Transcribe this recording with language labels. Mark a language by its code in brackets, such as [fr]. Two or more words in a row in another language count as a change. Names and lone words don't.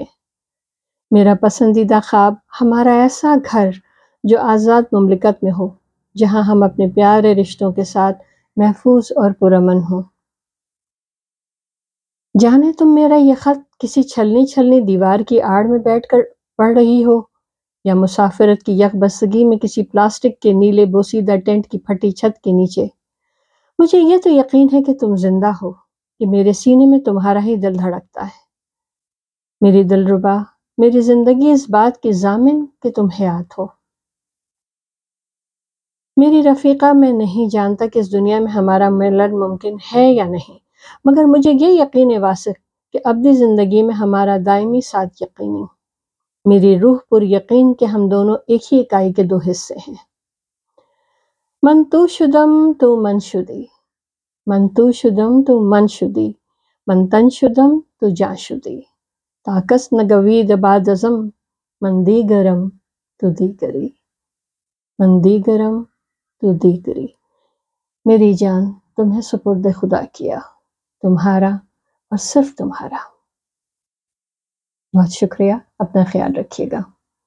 [ur] میرا پسندیدہ خواب ہمارا ایسا گھر جو آزاد مملکت میں ہو، جہاں ہم اپنے پیارے رشتوں کے ساتھ محفوظ اور پرامن ہوں۔ جانے تم میرا یہ خط کسی چھلنی دیوار کی آڑ میں بیٹھ کر پڑھ رہی ہو، یا مسافرت کی یک بستگی میں کسی پلاسٹک کے نیلے بوسیدہ ٹینٹ کی پھٹی چھت کے نیچے، مجھے یہ تو یقین ہے کہ تم زندہ ہو، کہ میرے سینے میں تمہارا ہی دل دھڑکتا ہے۔ میری دلربا، میری زندگی اس بات کی ضامن کہ تم حیات ہو۔ میری رفیقہ، میں نہیں جانتا کہ اس دنیا میں ہمارا ملن ممکن ہے یا نہیں، مگر مجھے یہ یقین واثق کہ ابدی زندگی میں ہمارا دائمی ساتھ یقینی۔ میری روح پر یقین کہ ہم دونوں ایک ہی اکائی کے 2 حصے ہیں۔ [fa] من تو شدم تو من شدی، من تو شدم تو من شدی، من تن شدم تو جاں شدی، تاکس نگوید بعد ازم، من دیگرم تو دیگری، من دیگرم تو دیگری۔ [ur] میری جان، تمہیں سپرد خدا کیا، تمہارا اور صرف تمہارا۔ بہت شکریہ، اپنا خیال رکھیے گا۔